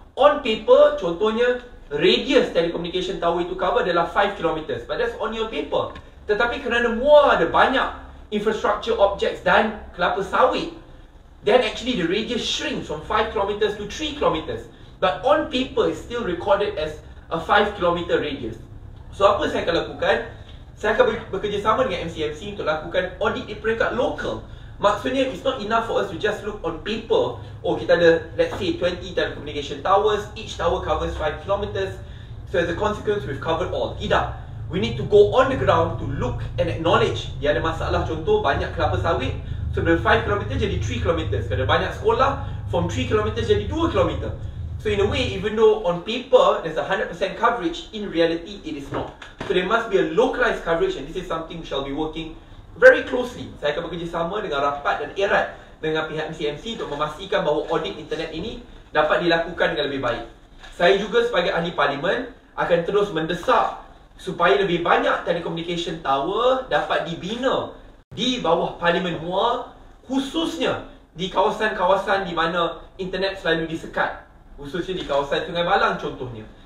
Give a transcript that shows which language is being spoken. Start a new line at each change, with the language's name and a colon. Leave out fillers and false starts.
English: On paper,
Malay: contohnya
English: radius telecommunication tower
Malay: itu
English: cover
Malay: adalah
English: 5 km, but that's on your paper.
Malay: Tetapi kerana Muar ada banyak
English: infrastructure objects
Malay: dan kelapa sawit,
English: then actually the radius shrinks from 5 km to 3 km. But on paper is still recorded as a 5 km radius.
Malay: So apa saya akan lakukan? Saya akan bekerjasama dengan MCMC untuk lakukan audit di peringkat lokal Maksudnya,
English: it's not enough for us to just look on paper.
Malay: Oh, kita ada,
English: let's say, 20 telecommunication towers. Each tower covers 5 kilometers. So as a consequence, we've covered all.
Malay: Tidak.
English: We need to go on the ground to look and acknowledge.
Malay: Dia ada masalah, contoh, banyak kelapa sawit. So dari 5 km jadi 3 km. Kalau banyak sekolah, from 3 km jadi 2 km.
English: So in a way, even though on paper there's 100% coverage, in reality it is not. So there must be a localized coverage, and this is something we shall be working very closely.
Malay: Saya akan bekerjasama dengan rapat dan erat dengan pihak MCMC untuk memastikan bahawa audit internet ini dapat dilakukan dengan lebih baik. Saya juga sebagai ahli parlimen akan terus mendesak supaya lebih banyak telecommunication tower dapat dibina di bawah Parlimen Muar, khususnya di kawasan-kawasan di mana internet selalu disekat, khususnya di kawasan Sungai Malang contohnya.